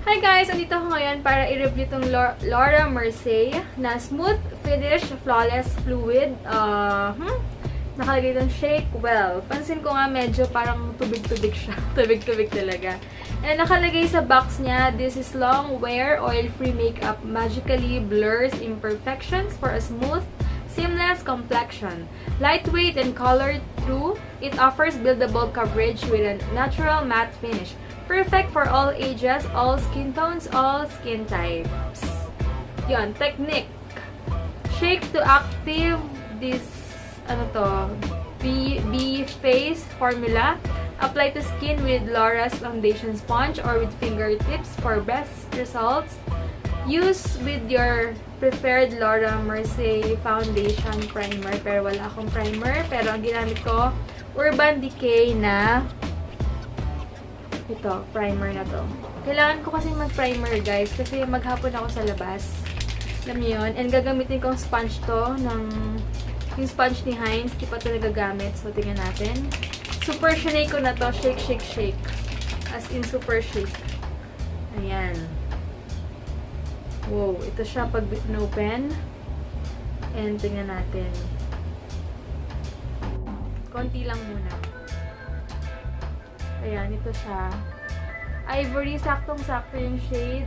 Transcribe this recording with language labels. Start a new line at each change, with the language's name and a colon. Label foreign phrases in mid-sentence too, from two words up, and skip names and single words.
English: Hi guys!
Filipino: Andito ako ngayon para i-review itong Laura Mercier na Smooth Finish Flawless Fluid. Nakalagay doon
English: Shake Well.
Filipino: Pansin ko nga medyo parang tubig-tubig siya. Tubig-tubig talaga. And nakalagay sa box niya,
English: this is long wear oil-free makeup magically blurs imperfections for a smooth, seamless complexion. Lightweight and colored through, it offers buildable coverage with a natural matte finish. Perfect for all ages, all skin tones, all skin types.
Filipino: Yon, technique.
English: Shake to active this, B face formula. Apply to skin with Laura's foundation sponge or with fingertips for best results. Use with your preferred Laura Mercier foundation primer.
Filipino: Pero wala akong primer. Pero ang ginamit ko, Urban Decay na ito, primer na to. Kailangan ko kasi mag-primer, guys, kasi maghapon ako sa labas. Alam niyo yun. And gagamitin kong sponge to, yung sponge ni Heinz, di pa ito nagagamit. So, tingnan natin. Super shake ko na to.
English: Shake, shake, shake. As in, super shake.
Filipino: Ayan. Wow, ito siya pag open. And tingnan natin. Konti lang muna. Ayan, ito siya. Ivory, saktong-sakto yung shade.